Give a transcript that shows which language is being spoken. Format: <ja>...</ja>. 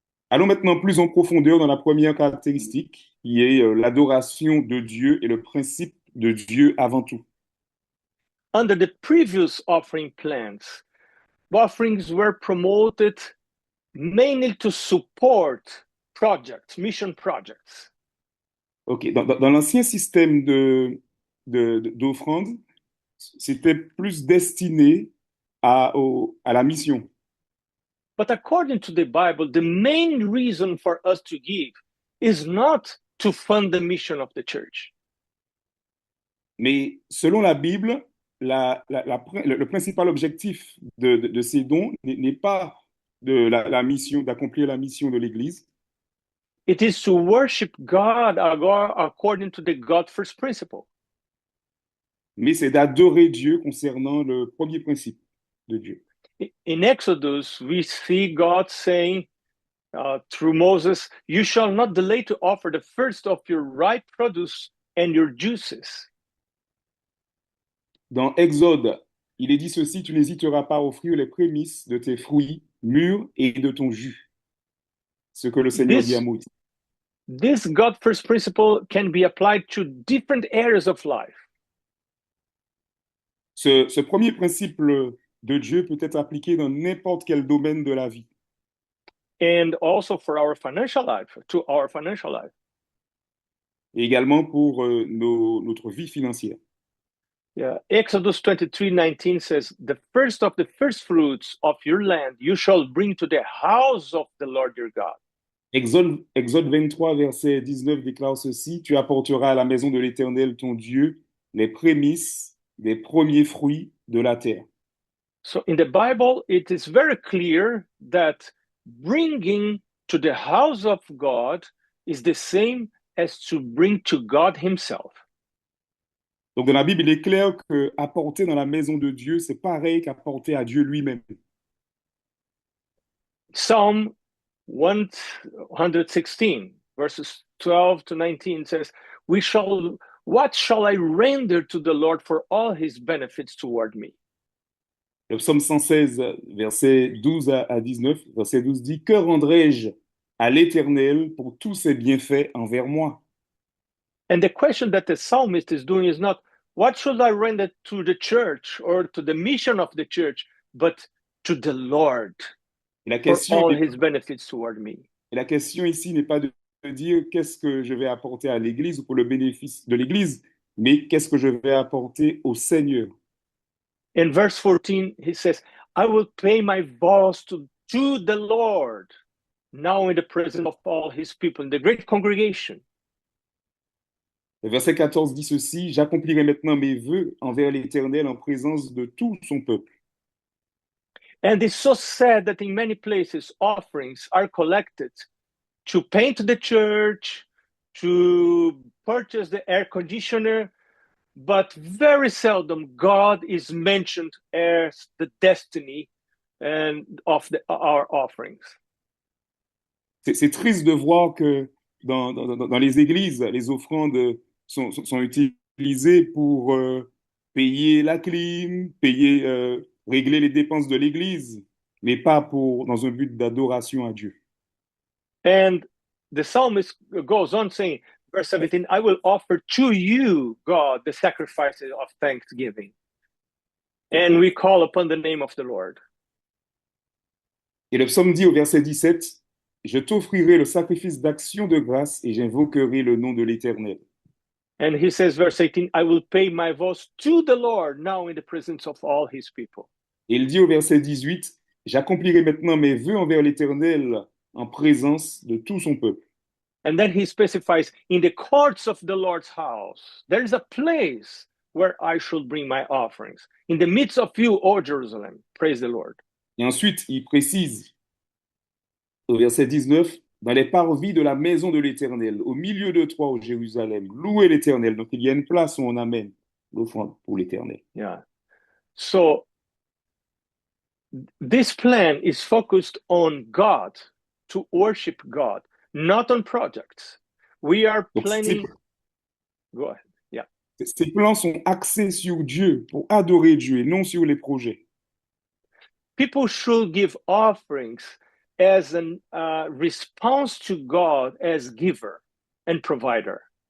<fr>Allons maintenant plus en profondeur dans la première caractéristique, qui est l'adoration de Dieu et le principe de Dieu avant tout.</fr> <en>Under the previous offering plans, offerings were promoted mainly to support projects, mission projects.</en> <fr>Ok, dans l'ancien système d'offrande, c'était plus destiné à la mission.</fr> <en>But according to the Bible, the main reason for us to give is not to fund the mission of the church.</en> <fr>Mais selon la Bible, le principal objectif de ces dons n'est pas la mission, d'accomplir la mission de l'Église,</fr> <en>It is to worship God according to the God first principle.</en> <fr>mais c'est d'adorer Dieu concernant le premier principe de Dieu.</fr> <en>In Exodus, we see God saying through Moses, "You shall not delay to offer the first of your ripe produce and your juices."</en> <fr>Dans Exode, il est dit ceci, tu n'hésiteras pas à offrir les prémices de tes fruits mûrs et de ton jus. Ce que le Seigneur dit à Moïse.</fr> <en>This God first principle can be applied to different areas of life.</en> <fr>Ce premier principe de Dieu peut être appliqué dans n'importe quel domaine de la vie.</fr> <en>And also for our financial life, to our financial life.</en> <fr>Et également pour notre vie financière.</fr> <en>Yeah. Exodus 23:19 says, "The first of the first fruits of your land you shall bring to the house of the Lord your God."</en> <fr>Exode 23, verset 19 déclare ceci, tu apporteras à la maison de l'Éternel ton Dieu les prémices des premiers fruits de la terre.</fr> <en>So in the Bible, it is very clear that bringing to the house of God is the same as to bring to God himself.</en> <fr>Donc dans la Bible, il est clair que apporter dans la maison de Dieu, c'est pareil qu'apporter à Dieu lui-même.</fr> <en>Psalm 116, verses 12 to 19 says, "What shall I render to the Lord for all his benefits toward me?"</en> <fr>Le psaume 116, verset 12 à 19, verset 12 dit, que rendrai-je à l'Éternel pour tous ses bienfaits envers moi?</fr> <en>And the question that the psalmist is doing is not, what should I render to the church or to the mission of the church, but to the Lord</en> <fr>La</fr> <en>for</en> <fr>question,</fr> <en>all his benefits toward me.</en> <fr>la question ici n'est pas de dire qu'est-ce que je vais apporter à l'Église ou pour le bénéfice de l'Église, mais qu'est-ce que je vais apporter au Seigneur.</fr> <en>In verse 14, he says, I will pay my vows to the Lord, now in the presence of all his people, in the great congregation.</en> <fr>Le verset 14 dit ceci, j'accomplirai maintenant mes vœux envers l'Éternel en présence de tout son peuple.</fr> <en>And it's so sad that in many places offerings are collected to paint the church, to purchase the air conditioner, but very seldom God is mentioned as the destiny of our offerings.</en> <fr>C'est triste de voir que dans les églises, les offrandes sont utilisées pour payer la clim, régler les dépenses de l'église, mais pas dans un but d'adoration à Dieu.</fr> <en>And the psalmist goes on saying, verse 17, I will offer to you, God, the sacrifices of thanksgiving. And we call upon the name of the Lord.</en> <fr>Et le psaume dit au verset 17, je t'offrirai le sacrifice d'action de grâce et j'invoquerai le nom de l'Éternel.</fr> <en>And he says, verse 18, I will pay my vows to the Lord now in the presence of all his people.</en> <fr>Et il dit au verset 18, j'accomplirai maintenant mes vœux envers l'Éternel en présence de tout son peuple.</fr> <en>And then he specifies, in the courts of the Lord's house, there is a place where I shall bring my offerings. In the midst of you, O Jerusalem, praise the Lord.</en> <fr>Et ensuite, il précise au verset 19, dans les parvis de la maison de l'Éternel, au milieu de toi, ô Jérusalem, louez l'Éternel. Donc, il y a une place où on amène l'offrande pour l'Éternel.</fr> <en>Yeah. So, this plan is focused on God, to worship God, not on projects. We are planning... Go ahead. Yeah.</en> <fr>Ces plans sont axés sur Dieu, pour adorer Dieu, et non sur les projets.</fr> <en>People should give offerings as a response to God as giver and provider.</en>